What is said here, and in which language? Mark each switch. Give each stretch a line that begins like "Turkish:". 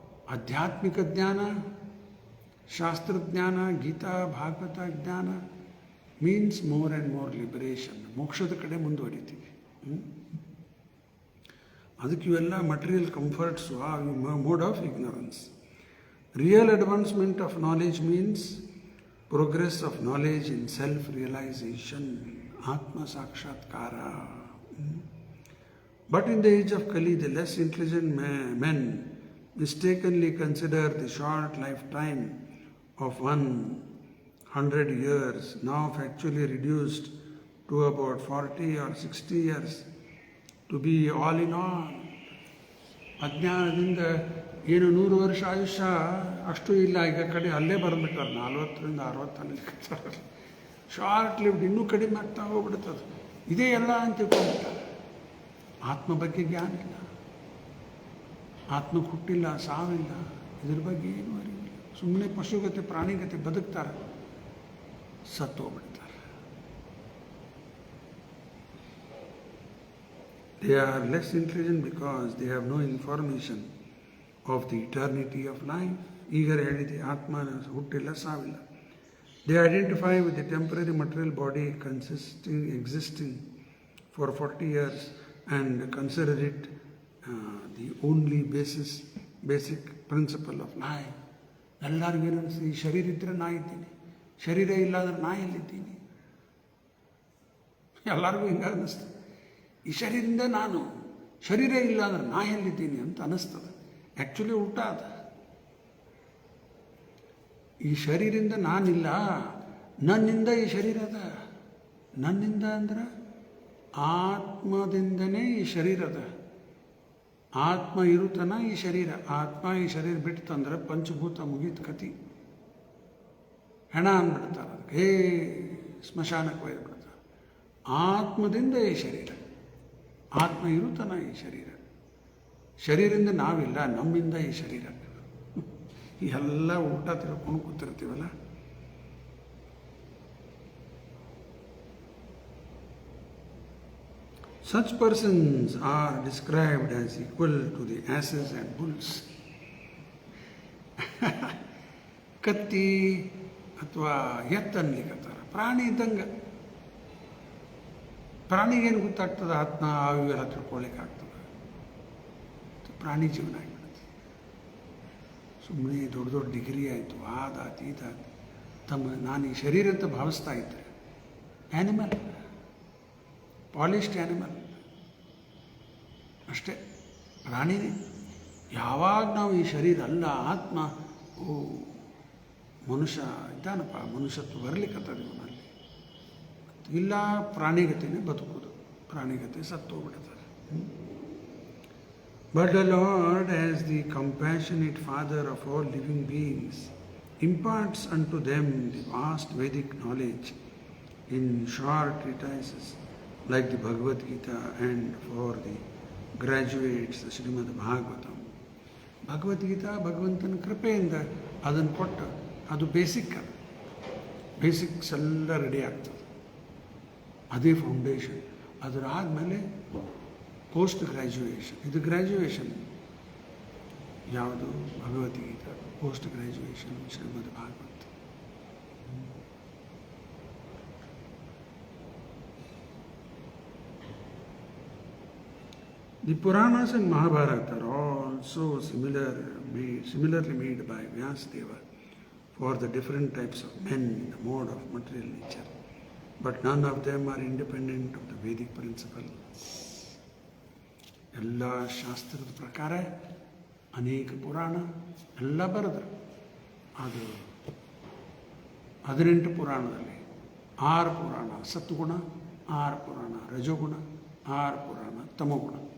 Kannada: ಆಧ್ಯಾತ್ಮಿಕ ಜ್ಞಾನ, ಶಾಸ್ತ್ರಜ್ಞಾನ, ಗೀತಾ ಭಾಗವತ ಜ್ಞಾನ
English: Means more and more liberation.
Kannada: ಮೋಕ್ಷದ ಕಡೆ ಮುಂದುವರಿತೀವಿ. ಅದಕ್ಕೆ ಇವೆಲ್ಲ ಮಟೀರಿಯಲ್ ಕಂಫರ್ಟ್ಸು, ಆ
English: Mode of ignorance.
Kannada: Real advancement of knowledge means
English: progress of knowledge in self-realization, Atma Sakshatkara. But in the age of Kali, the less intelligent men mistakenly consider the short lifetime of 100 years, now actually reduced to about 40 or 60 years, to be all in all.
Kannada: ಅಜ್ಞಾನದಿಂದ ಏನು 100 ವರ್ಷ ಆಯುಷ್ಯ ಅಷ್ಟು ಇಲ್ಲ, ಈಗ ಕಡೆ ಅಲ್ಲೇ ಬರೆದ್ಬಿಟ್ಟಾರೆ 40ರಿಂದ 60
English: short lived,
Kannada: ಇನ್ನೂ ಕಡಿಮೆ ಆಗ್ತಾ ಹೋಗ್ಬಿಡ್ತದೆ. ಇದೇ ಎಲ್ಲ ಅಂತ ತಿಳ್ಕೊಂಡ್ಬಿಟ್ಟಾರೆ. ಆತ್ಮ ಬಗ್ಗೆ ಜ್ಞಾನ ಇಲ್ಲ, ಆತ್ಮ ಹುಟ್ಟಿಲ್ಲ, ಸಾವಿಲ್ಲ, ಇದ್ರ ಬಗ್ಗೆ ಏನು ಅರಿವಿಲ್ಲ. ಸುಮ್ಮನೆ ಪಶುಗತೆ ಪ್ರಾಣಿಗತೆ ಬದುಕ್ತಾರೆ, ಸತ್ತು ಹೋಗ್ಬಿಡ್ತಾರೆ.
English: They are less intelligent because they have no information of the eternity of life.
Kannada: ಈಗರ ಹೇಳಿದೆ, ಆತ್ಮನ ಹುಟ್ಟಿಲ್ಲ, ಸಾವಿಲ್ಲ.
English: They identify with the temporary material body existing for 40 years and consider it the only basic principle of life.
Kannada: ಎಲ್ಲರಿಗೂ ಏನನ್ನಿಸ್ತು? ಈ ಶರೀರ ಇದ್ದರೆ ನಾ ಇದ್ದೀನಿ, ಶರೀರ ಇಲ್ಲ ಅಂದ್ರೆ ನಾ ಎಲ್ಲಿದ್ದೀನಿ? ಎಲ್ಲರಿಗೂ ಹಿಂಗೆ ಅನ್ನಿಸ್ತು. ಈ ಶರೀರದಿಂದ ನಾನು, ಶರೀರ ಇಲ್ಲ ಅಂದ್ರೆ ನಾ ಎಲ್ಲಿದ್ದೀನಿ ಅಂತ ಅನ್ನಿಸ್ತದೆ. ಆ್ಯಕ್ಚುಲಿ ಉಲ್ಟಾ ಅದ. ಈ ಶರೀರದಿಂದ ನಾನಿಲ್ಲ, ನನ್ನಿಂದ ಈ ಶರೀರ ಅದ. ನನ್ನಿಂದ ಅಂದ್ರೆ ಆತ್ಮದಿಂದನೇ ಈ ಶರೀರ ಅದ. ಆತ್ಮ ಇರುತ್ತನ ಈ ಶರೀರ. ಆತ್ಮ ಈ ಶರೀರ ಬಿಡ್ತಂದ್ರೆ ಪಂಚಭೂತ ಮುಗೀತು ಕತಿ. ಹೆಣ ಅಂದ್ಬಿಡ್ತಾರೆ, ಅದಕ್ಕೆ ಸ್ಮಶಾನಕ್ಕೆ ಒಯ್ದುಬಿಡ್ತಾರೆ. ಆತ್ಮದಿಂದ ಈ ಶರೀರ, ಆತ್ಮ ಇರುತ್ತನ ಈ ಶರೀರ. ಶರೀರದಿಂದ ನಾವಿಲ್ಲ, ನಮ್ಮಿಂದ ಈ ಶರೀರ. ಎಲ್ಲ ಊಟ ತಿಳ್ಕೊಂಡು ಕೂತಿರ್ತೀವಲ್ಲ.
English: Such persons are described as equal to the asses and bulls.
Kannada: ಕತ್ತಿ ಅಥವಾ ಎತ್ತನ್ಲಿಕ್ಕತ್ತಾರ, ಪ್ರಾಣಿ ಇದ್ದಂಗೆ. ಪ್ರಾಣಿಗೇನು ಗೊತ್ತಾಗ್ತದೆ ಆತ್ಮ ಇವೆಲ್ಲ ತಿಳ್ಕೊಳ್ಳಿಕ್ಕೆ ಆಗ್ತದೆ. ಪ್ರಾಣಿ ಜೀವನ ಆಗಿಬಿಡುತ್ತೆ. ಸುಮ್ಮನೆ ದೊಡ್ಡ ದೊಡ್ಡ ಡಿಗ್ರಿ ಆಯಿತು, ಆದಾತು ಇದಾತು, ನಾನು ಈ ಶರೀರ ಅಂತ ಭಾವಿಸ್ತಾ ಇದ್ದರೆ ಆ್ಯನಿಮಲ್,
English: polished animal
Kannada: ಅಷ್ಟೇ, ಪ್ರಾಣಿನೇ. ಯಾವಾಗ ನಾವು ಈ ಶರೀರ ಅಲ್ಲ ಆತ್ಮ, ಓ ಮನುಷ್ಯ ಇದ್ದಾನಪ್ಪ, ಮನುಷ್ಯತ್ವ ಬರಲಿಕ್ಕತ್ತದ ಇವನಲ್ಲಿ, ಇಲ್ಲ ಪ್ರಾಣಿಗತೆನೇ ಬದುಕೋದು, ಪ್ರಾಣಿಗತೆ ಸತ್ತೋಗ್ಬಿಡ್ತಾರೆ.
English: But the Lord, as the compassionate Father of all living beings, imparts unto them the vast Vedic knowledge in short treatises like the Bhagavad Gita, and for the graduates the Srimad Bhagavatam.
Kannada: Bhagavad Gita ಭಗವಂತನ ಕೃಪೆಯಿಂದ ಅದನ್ನು ಕೊಟ್ಟು, ಅದು basics ಎಲ್ಲ ready ಆಗ್ತದೆ, ಅದೇ foundation. ಅದರ ಆದಮೇಲೆ ಪೋಸ್ಟ್ ಗ್ರ್ಯಾಜುಯೇಷನ್, ಇದು ಗ್ರ್ಯಾಜುಯೇಷನ್ ಯಾವುದು Bhagavad Gita, post graduation Shrimad Bhagavata.
English: The Puranas and Mahabharata are also similarly made by Vyasadeva for the different types of men in the mode of material nature, but none of them are independent of the Vedic principles.
Kannada: ಎಲ್ಲ ಶಾಸ್ತ್ರದ ಪ್ರಕಾರ ಅನೇಕ ಪುರಾಣ ಎಲ್ಲ ಬರೆದರು. ಅದು 18 ಪುರಾಣದಲ್ಲಿ 6 ಪುರಾಣ ಸತ್ವಗುಣ, 6 ಪುರಾಣ ರಜೋಗುಣ, 6 ಪುರಾಣ ತಮೋಗುಣ.